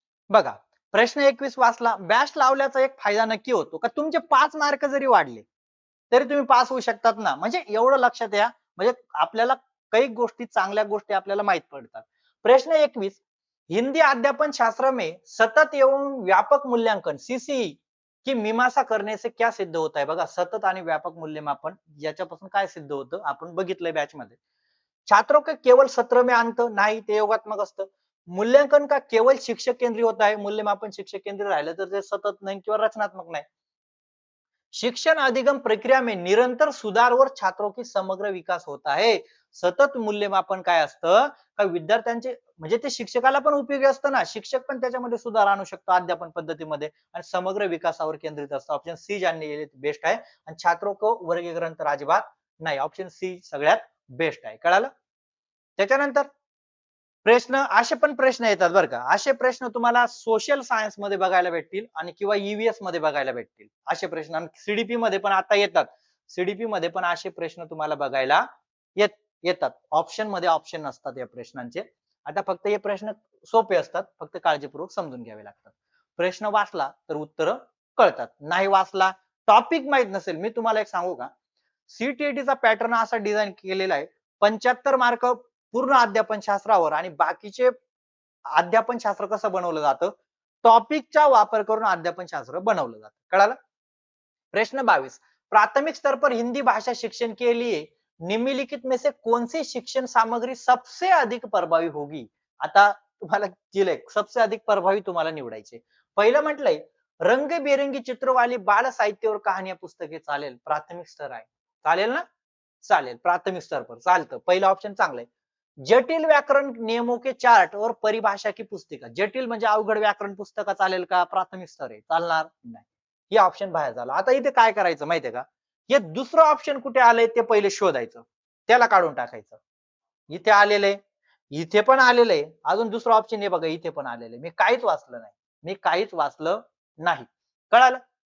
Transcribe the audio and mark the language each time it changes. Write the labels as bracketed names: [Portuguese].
[Marathi] बघा प्रश्न 21 वाचला बॅच लावल्याचा एक फायदा नक्की होतो का तुमचे 5 मार्क जरी वाढले तरी तुम्ही पास होऊ शकतात ना म्हणजे एवढं लक्षात या म्हणजे आपल्याला काही गोष्टी चांगल्या गोष्टी आपल्याला माहित पडतात. [Hindi] प्रश्न 21 हिंदी अध्यापन शास्त्र में सतत एवं व्यापक मूल्यांकन सीसीई की मीमांसा करने से क्या सिद्ध होता है. [Marathi] बघा सतत आणि व्यापक मूल्यमापन याच्यापासून काय सिद्ध होतं आपण बघितलंय बॅच मध्ये. [Hindi] छात्रों के केवल सत्र में अंत [Marathi] नाही ते योगात्मक असतं. मूल्यांकन का केवळ शिक्षक केंद्रीय होत आहे मूल्यमापन शिक्षक केंद्रीय राहिलं तर ते सतत नाही किंवा रचनात्मक नाही. [Hindi] शिक्षण अधिगम प्रक्रिया में निरंतर सुधार और छात्रों की समग्र विकास होता है. [Marathi] सतत मूल्यमापन काय असतं का विद्यार्थ्यांचे म्हणजे ते शिक्षकाला पण उपयोगी असतं ना शिक्षक पण त्याच्यामध्ये सुधार आणू शकतो अध्यापन पद्धतीमध्ये आणि समग्र विकासावर केंद्रित असतं. ऑप्शन सी ज्यांनी बेस्ट आहे आणि [Hindi] छात्रों को वर्गीकरण [Marathi] तर अजिबात नाही. ऑप्शन सी सगळ्यात बेस्ट आहे. कळालं? त्याच्यानंतर प्रश्न असे पण प्रश्न येतात बरं का असे प्रश्न तुम्हाला सोशल सायन्स मध्ये बघायला भेटतील आणि किंवा ईव्हीएस मध्ये बघायला भेटतील असे प्रश्न आणि सीडीपी मध्ये पण आता येतात. सीडीपी मध्ये पण असे प्रश्न तुम्हाला बघायला येतात. ऑप्शन मध्ये ऑप्शन नसतात या प्रश्नांचे. आता फक्त हे प्रश्न सोपे असतात, फक्त काळजीपूर्वक समजून घ्यावे लागतात. प्रश्न वाचला तर उत्तर कळतात, नाही वाचला, टॉपिक माहित नसेल, मी तुम्हाला एक सांगू का, सीटीईटीचा पॅटर्न असा डिझाईन केलेला आहे, 75 मार्क पूर्ण अध्यापन शास्त्रावर आणि बाकीचे अध्यापन शास्त्र कसं बनवलं जातं, टॉपिकचा वापर करून अध्यापन शास्त्र बनवलं जातं. कळालं? [Hindi] प्रश्न 22, प्राथमिक स्तर पर हिंदी भाषा शिक्षण के लिए निम्नलिखित में से कौन सी शिक्षण सामग्री सबसे अधिक प्रभावी होगी? [Marathi] आता तुम्हाला दिलंय सबसे अधिक प्रभावी तुम्हाला निवडायचे. पहिलं म्हटलंय [Hindi] रंगबेरंगी चित्र वाली बाल साहित्य और कहानियां पुस्तके [Marathi] चालेल, प्राथमिक स्तर आहे. चालेल ना? चालेल, प्राथमिक स्तर पर चालतं. पहिलं ऑप्शन चांगलं आहे. [Hindi] जटिल व्याकरण नियमों के चार्ट और परिभाषा की पुस्तिका, [Marathi] जटिल म्हणजे अवघड व्याकरण पुस्तका चालेल का? प्राथमिक स्तर आहे, चालणार नाही. हे ऑप्शन बाहेर झालं. आता इथे काय करायचं माहितीये का, हे दुसरं ऑप्शन कुठे आलंय ते पहिले शोधायचं, त्याला काढून टाकायचं. इथे आलेलं आहे, इथे पण आलेलं आहे, अजून दुसरं ऑप्शन हे बघा, इथे पण आलेलं आहे. मी काहीच वाचलं नाही, मी काहीच वाचलं नाही. कळालं?